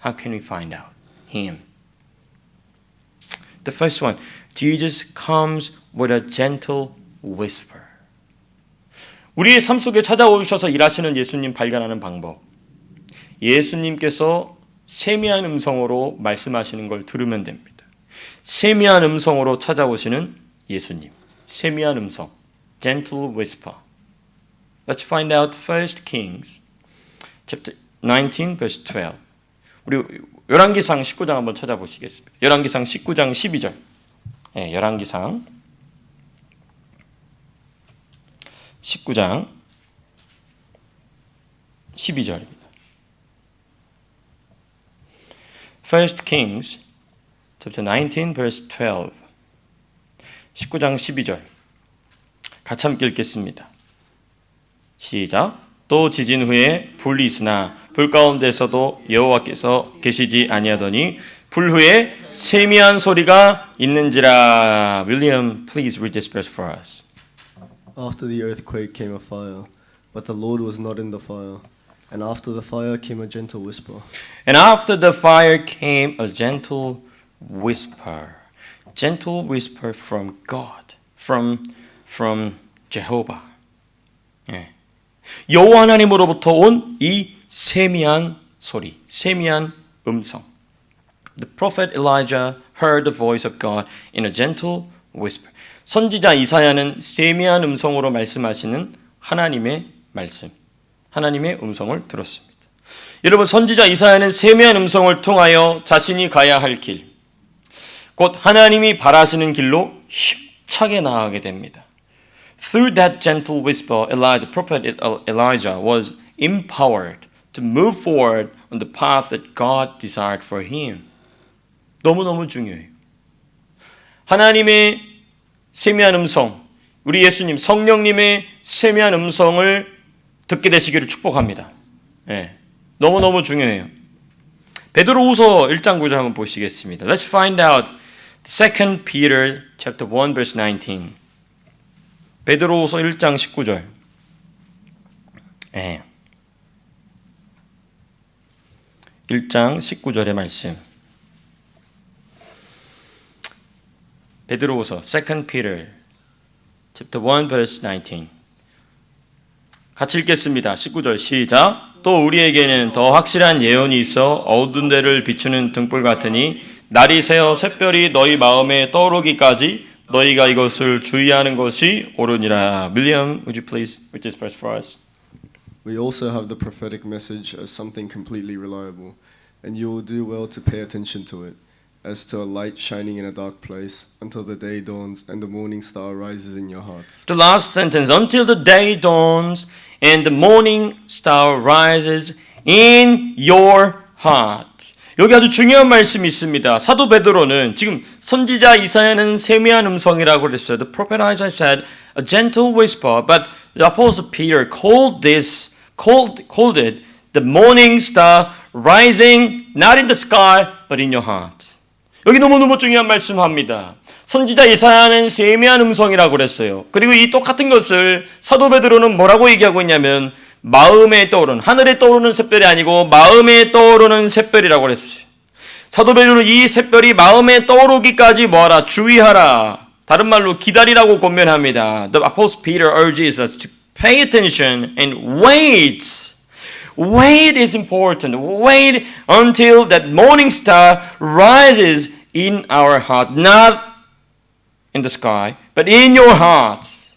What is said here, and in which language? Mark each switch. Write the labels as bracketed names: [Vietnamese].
[English] How can we find out him? The first one, Jesus comes with a gentle whisper. [Korean] 우리의 삶 속에 찾아오셔서 일하시는 예수님 발견하는 방법. 예수님께서 세미한 음성으로 말씀하시는 걸 들으면 됩니다. 세미한 음성으로 찾아오시는 예수님. 세미한 음성. [English] Gentle whisper. Let's find out 1 Kings chapter 19 verse 12. [Korean] 우리 열왕기상 19장 한번 찾아보시겠습니다. 열왕기상 19장 12절. 열왕기상 19장 12절입니다. [English] 1 Kings chapter 19 verse 12. [Korean] 19장 12절. 같이 함께 읽겠습니다. 시작. 또 지진 후에 불이 있으나 불 가운데서도 여호와께서 계시지 아니하더니 불 후에 세미한 소리가 있는지라. [English] William, please read this verse for us. After the earthquake came a fire, but the Lord was not in the fire. And after the fire came a gentle whisper. And after the fire came a gentle whisper. Gentle whisper from God. From Jehovah. [Korean] 예. 여호와 하나님으로부터 온 이 세미한 소리, 세미한 음성. [English] The prophet Elijah heard the voice of God in a gentle whisper. [Korean] 선지자 이사야는 세미한 음성으로 말씀하시는 하나님의 말씀, 하나님의 음성을 들었습니다. 여러분, 선지자 이사야는 세미한 음성을 통하여 자신이 가야 할 길, 곧 하나님이 바라시는 길로 힘차게 나아가게 됩니다. [English] Through that gentle whisper, Elijah, prophet Elijah was empowered to move forward on the path that God desired for him. [Korean] 너무너무 중요해요. 하나님의 세미한 음성, 우리 예수님, 성령님의 세미한 음성을 듣게 되시기를 축복합니다. 예, 너무너무 중요해요. 베드로후서 1장 9절 한번 보시겠습니다. [English] Let's find out 2 Peter chapter 1 verse 19. [Korean] 베드로후서 1장 19절. 예. 1장 19절의 말씀. [English] 베드로후서 2 Peter chapter 1 verse 19. [Korean] 같이 읽겠습니다. 19절 시작. 또 우리에게는 더 확실한 예언이 있어 어두운 데를 비추는 등불 같으니 날이 새어 샛별이 너희 마음에 떠오르기까지 너희가 이것을 주의하는 것이 옳으니라. [English] William, would you please read this verse for us? We also have the prophetic message as something completely reliable, and you will do well to pay attention to it, as to a light shining in a dark place, until the day dawns and the morning star rises in your hearts. The last sentence, until the day dawns and the morning star rises in your heart. [Korean] 여기 아주 중요한 말씀이 있습니다. 사도 베드로는 지금 선지자 이사야는 세미한 음성이라고 그랬어요. [English] The prophet Isaiah said a gentle whisper, but the apostle Peter called it the morning star rising not in the sky but in your heart. [Korean] 여기 너무너무 중요한 말씀합니다. 선지자 이사야는 세미한 음성이라고 그랬어요. 그리고 이 똑같은 것을 사도 베드로는 뭐라고 얘기하고 있냐면 마음에 떠오르는, 하늘에 떠오르는 샛별이 아니고 마음에 떠오르는 샛별이라고 그랬어요. 사도 베드로는 이 샛별이 마음에 떠오르기까지 뭐하라? 주의하라. 다른 말로 기다리라고 권면합니다. [English] The Apostle Peter urges us to pay attention and wait. Wait is important. Wait until that morning star rises in our heart. Not in the sky, but in your heart.